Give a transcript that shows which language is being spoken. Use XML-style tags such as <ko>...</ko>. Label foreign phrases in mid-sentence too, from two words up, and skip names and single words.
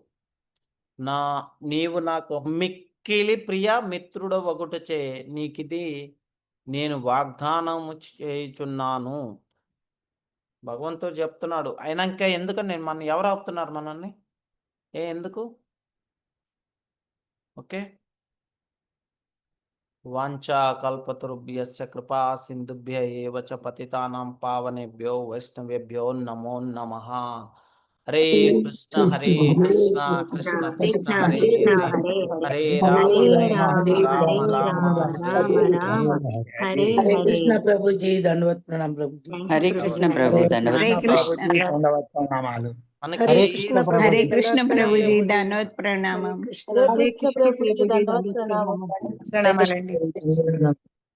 <te>నీవు నాకు మిక్కిలి ప్రియ మిత్రుడు ఒకటుచే నీకిది నేను వాగ్దానము చేయుచున్నాను. భగవంతుడు చెప్తున్నాడు. అయినాక ఎందుకని మనం ఎవరు ఆపుతున్నారు మనల్ని? ఎందుకు? ఓకే.</te> <sa>వాంఛా కల్పతరుభ్యస్య కృపా సింధుభ్య ఏవ చ పతితానాం పావనేభ్యో వైష్ణవేభ్యో నమో నమః. హరే కృష్ణ కృష్ణ కృష్ణ హరే హరే, హరే రామ రామ రామ హరే హరే.</sa> <te>హరే కృష్ణ ప్రభుజీ దండవత్ ప్రణామ ప్రభుజీ. హరే కృష్ణ ప్రభు దండవత్ ప్రణామాలు. హరే కృష్ణ హరే కృష్ణ ప్రభుజీ దండవత్ ప్రణామం. హరే కృష్ణ ప్రభుజీ దండవత్ ప్రణామం. ప్రణామాలండి.</te>